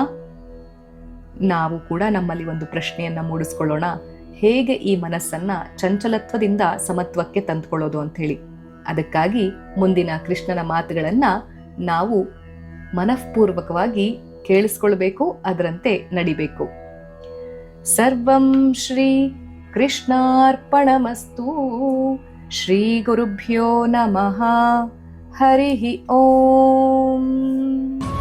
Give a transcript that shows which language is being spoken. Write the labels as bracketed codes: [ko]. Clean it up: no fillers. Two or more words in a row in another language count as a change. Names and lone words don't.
[kn] ನಾವು ಕೂಡ ನಮ್ಮಲ್ಲಿ ಒಂದು ಪ್ರಶ್ನೆಯನ್ನ ಮೂಡಿಸ್ಕೊಳ್ಳೋಣ, ಹೇಗೆ ಈ ಮನಸ್ಸನ್ನ ಚಂಚಲತ್ವದಿಂದ ಸಮತ್ವಕ್ಕೆ ತಂದುಕೊಳ್ಳೋದು ಅಂತ ಹೇಳಿ. ಅದಕ್ಕಾಗಿ ಮುಂದಿನ ಕೃಷ್ಣನ ಮಾತುಗಳನ್ನ ನಾವು ಮನಃಪೂರ್ವಕವಾಗಿ ಕೇಳಿಸ್ಕೊಳ್ಬೇಕು, ಅದರಂತೆ ನಡಿಬೇಕು. [sa] ಸರ್ವಂ ಶ್ರೀ ಕೃಷ್ಣಾರ್ಪಣಮಸ್ತು. ಶ್ರೀ ಗುರುಭ್ಯೋ ನಮಃ. ಹರಿ ಓಂ.